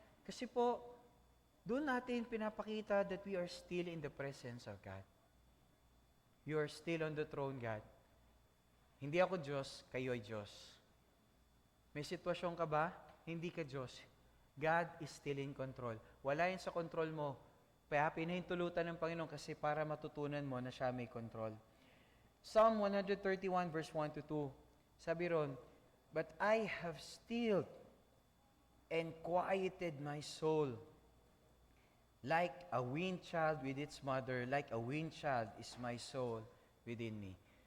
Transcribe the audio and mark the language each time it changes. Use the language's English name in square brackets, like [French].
[Filipino] Kasi po, doon natin pinapakita [English] that we are still in the presence of God. You are still on the throne, God. [Filipino] Hindi ako Diyos, kayo ay Diyos. May sitwasyon ka ba? Hindi ka Diyos. [English] God is still in control. [Filipino] Wala yun sa control mo. Kaya pinahintulutan ng Panginoon kasi para matutunan mo na siya may control. [English] Psalm 131 verse 1 to 2. [Filipino] Sabi ron, [English] "But I have stilled and quieted my soul. Like a weaned child with its mother, like a weaned child is my soul within me."